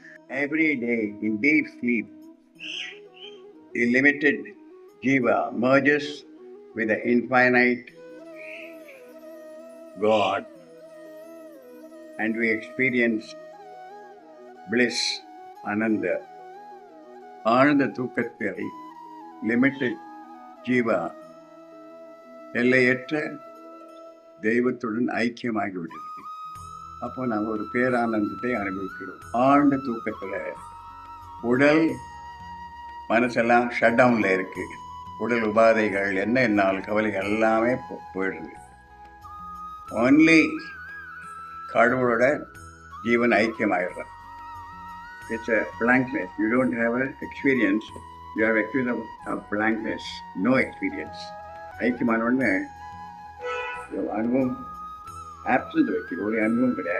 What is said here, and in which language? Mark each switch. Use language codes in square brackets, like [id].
[en] Every day in deep sleep, the limited jiva merges with the infinite God and we experience bliss, ananda. [ta] ஆழ்ந்த தூக்கத்தில் limited Jeeva எல்லையற்ற தெய்வத்துடன் ஐக்கியமாகிவிடுகிறது. அப்போ நாம் ஒரு பேரானந்தத்தை அனுபவிக்கிறோம். ஆழ்ந்த தூக்கத்தில் உடல் மனசெல்லாம் ஷட் டவுனில் இருக்கு. உடல் உபாதைகள் என்ன என்னால் கவலைகள் எல்லாமே போயிடுது. ஒன்லி கடவுளோட ஜீவன் ஐக்கியமாகிடுறான். [en] It's a blankness. You don't have an experience. You have experience of blankness. No experience. [ta] ஐக்கியமான உடனே அனுபவம் ஆப்சன்ட் வைக்கிற ஒரு அனுபவம் கிடையாது.